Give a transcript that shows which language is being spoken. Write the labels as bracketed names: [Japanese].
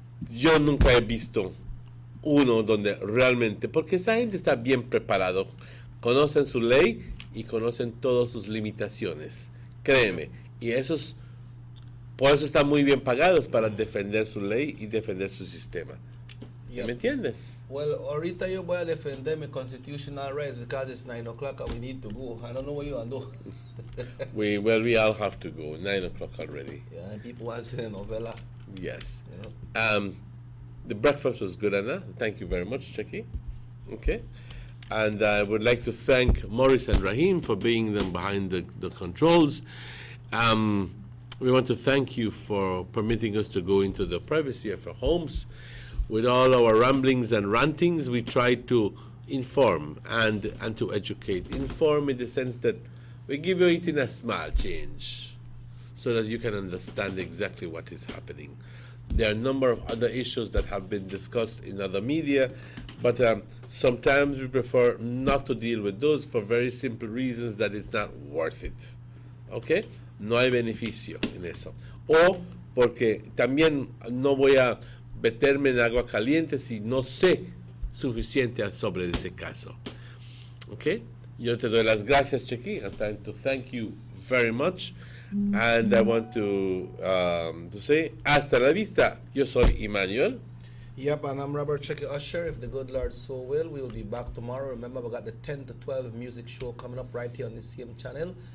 [Spanish] yo nunca he visto uno donde realmente, porque esa gente está bien preparado, conocen su ley y conocen todas sus limitaciones, créeme, y por eso están muy bien pagados para defender su ley y defender su sistema. [English] Yep. [Spanish] ¿Me entiendes? [English] Well, [Spanish] ahorita yo voy a defender mi [English] constitutional rights because it's 9 o'clock and we need to go. I don't know what you want to do. we all have to go. 9 o'clock already. Yeah, and people want to see the novella. Yes. You know? The breakfast was good, Anna. Thank you very much, Chucky. Okay. And I would like to thank Maurice and Raheem for being them behind the controls. We want to thank you for permitting us to go into the privacy of our homes. With all our ramblings and rantings, we try to inform and to educate. Inform in the sense that we give you it in a small change so that you can understand exactly what is happening. There are a number of other issues that have been discussed in other media, but sometimes we prefer not to deal with those for very simple reasons that it's not worth it. [Spanish] ¿Ok? No hay beneficio en eso. O porque también no voy a meterme en agua caliente si no sé suficiente sobre ese caso. ¿Ok? Yo te doy las gracias, Chequi. [English] I'm trying to thank you very much. And I want to say, [Spanish] hasta la vista. Yo soy Emmanuel. [English] Yep, and I'm Robert Checky Usher. If the good Lord so will, we will be back tomorrow. Remember, we got the 10 to 12 music show coming up right here on this same channel.